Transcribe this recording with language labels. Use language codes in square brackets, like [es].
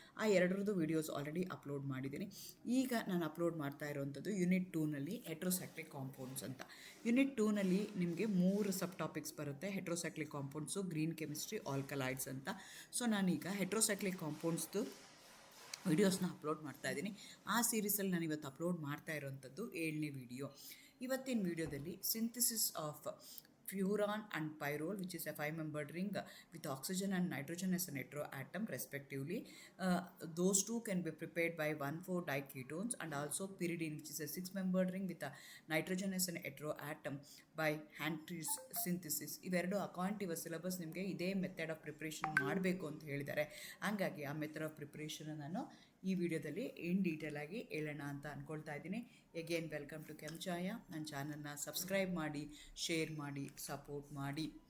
[kn] ಆ ಎರಡರದ್ದು videos already upload ಮಾಡಿದ್ದೀನಿ. ಈಗ ನಾನು ಅಪ್ಲೋಡ್ ಮಾಡ್ತಾ ಇರೋವಂಥದ್ದು ಯೂನಿಟ್ 2ನಲ್ಲಿ ಹೆಟ್ರೋಸೈಕ್ಲಿಕ್ ಕಾಂಪೌಂಡ್ಸ್ ಅಂತ. ಯೂನಿಟ್ 2ನಲ್ಲಿ ನಿಮಗೆ 3 ಸಬ್ ಟಾಪಿಕ್ಸ್ ಬರುತ್ತೆ. ಹೆಟ್ರೋಸೈಕ್ಲಿಕ್ ಕಾಂಪೌಂಡ್ಸು, ಗ್ರೀನ್ ಕೆಮಿಸ್ಟ್ರಿ, ಆಲ್ಕಲೈಡ್ಸ್ ಅಂತ. ಸೊ ನಾನೀಗ ಹೆಟ್ರೋಸೈಕ್ಲಿಕ್ ಕಾಂಪೌಂಡ್ಸ್ದು ವಿಡಿಯೋಸ್ನ ಅಪ್ಲೋಡ್ ಮಾಡ್ತಾ ಇದ್ದೀನಿ. ಆ ಸೀರೀಸಲ್ಲಿ ನಾನು ಇವತ್ತು ಅಪ್ಲೋಡ್ ಮಾಡ್ತಾ ಇರೋವಂಥದ್ದು 7ನೇ ವಿಡಿಯೋ. ಇವತ್ತಿನ ವಿಡಿಯೋದಲ್ಲಿ [en] Synthesis of furan and pyrrole, which is a 5-membered ring with oxygen and nitrogen as an heteroatom respectively. Those two can be prepared by 1,4-diketones, and also pyridine, which is a 6-membered ring with a nitrogen as an heteroatom by Hantri's synthesis. [kn] ಇವೆರಡು [en] according your syllabus [kn] ನಿಮಗೆ ಇದೇ method of preparation ಮಾಡಬೇಕು ಅಂತ ಹೇಳಿದ್ದಾರೆ. ಹಾಗಾಗಿ ಆ method of preparation ನಾನು ಈ ವಿಡಿಯೋದಲ್ಲಿ ಇನ್ ಡೀಟೇಲ್ ಆಗಿ ಹೇಳೋಣ ಅಂತ ಅಂದ್ಕೊಳ್ತಾ ಇದ್ದೀನಿ. [en] Again welcome to Kenchaya. [kn] ನನ್ನ ಚಾನಲ್ನ ಸಬ್ಸ್ಕ್ರೈಬ್ ಮಾಡಿ, ಶೇರ್ ಮಾಡಿ, ಸಪೋರ್ಟ್ ಮಾಡಿ.